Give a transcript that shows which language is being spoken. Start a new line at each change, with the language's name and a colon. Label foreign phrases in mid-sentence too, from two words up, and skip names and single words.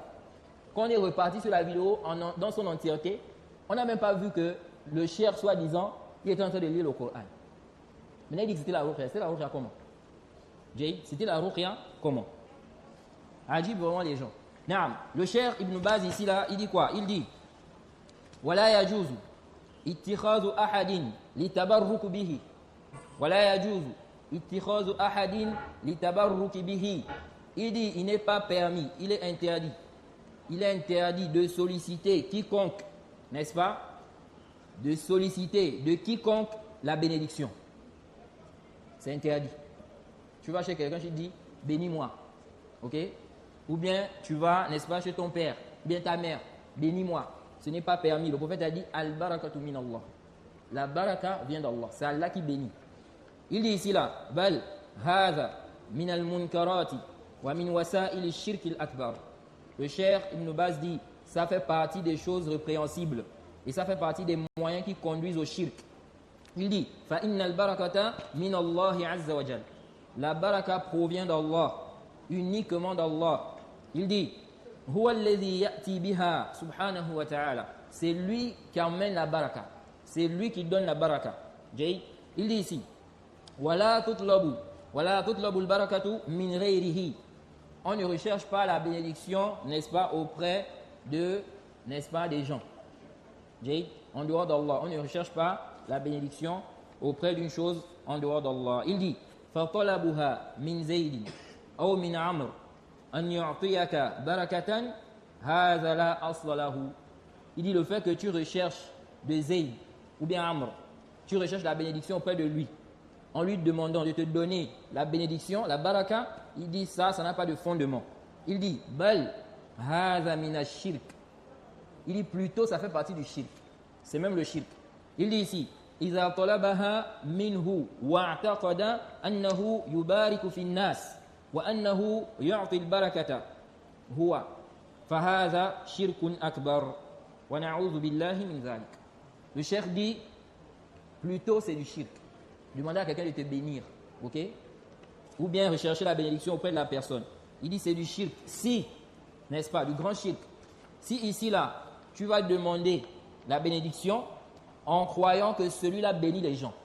French: Quand on est reparti sur la vidéo dans son entièreté, on n'a même pas vu que le cheikh, soi-disant, il était en train de lire le Coran. Maintenant, il dit que c'était la ruqya. C'était la ruqya comment? C'était la ruqya comment? Ajib vraiment les gens. Naam, le cheikh Ibn Baz ici là, il dit quoi? Il dit
Arabic: ولا يجوز اتخاذ أحد للتبرك به. ولا يجوز اتخاذ أحد للتبرك به.
French: Il dit il n'est pas permis, il est interdit. Il est interdit de solliciter quiconque, n'est-ce pas? De solliciter de quiconque la bénédiction. C'est interdit. Tu vas chez quelqu'un, tu te dis bénis-moi. Ok? Ou bien tu vas, n'est-ce pas, chez ton père, ou bien ta mère, bénis-moi. Ce n'est pas permis. Le prophète a dit
Arabic: البركة من الله.
French: La baraka vient d'Allah. C'est Allah qui bénit. Il dit ici là
Arabic: بل هذا من المنكرات ومن وسائل الشرك الأكبر.
French: Le cheikh Ibn Baz dit ça fait partie des choses répréhensibles et ça fait partie des moyens qui conduisent au shirk. Il dit
Arabic: فإن البركة من الله عز وجل.
French: La baraka provient d'Allah, uniquement d'Allah. Il dit
Arabic: هو الذي يأتي بها سبحانه وتعالى.
French: C'est lui qui amène la baraka. C'est lui qui donne la baraka. Il dit ici
Arabic: ولا تطلب البركة من غيره.
French: On ne recherche pas la bénédiction, n'est-ce pas, auprès de, n'est-ce pas, des gens. En dehors d'Allah, on ne recherche pas la bénédiction auprès d'une chose en dehors d'Allah. Il dit
Arabic: فَطَلَبُهَا مِنْ زَيْدٍ أَوْ مِنْ عَمْرٍ أَنْ يُعْطِيَكَ بَرَكَةً هَذَا لَا أَصْلَ لَهُ.
French: Il dit le fait que tu recherches de Zayd ou bien Amr, tu recherches la bénédiction auprès de lui. en lui demandant de te donner la bénédiction, la baraka, il dit ça n'a pas de fondement. Il dit
Arabic: بل هذا من الشرك.
French: Il dit plutôt ça fait partie du shirk. C'est même le shirk. Il dit ici
Arabic: إذا طلبها منه واعتقد أنه يبارك في الناس وأنه يعطي البركة هو فهذا شرك أكبر ونعوذ بالله من ذلك.
French: Le cheikh dit plutôt c'est du shirk. Demander à quelqu'un de te bénir, ok? Ou bien rechercher la bénédiction auprès de la personne. Il dit c'est du shirk. Si, n'est-ce pas, du grand shirk. Si ici là, tu vas demander la bénédiction en croyant que celui-là bénit les gens.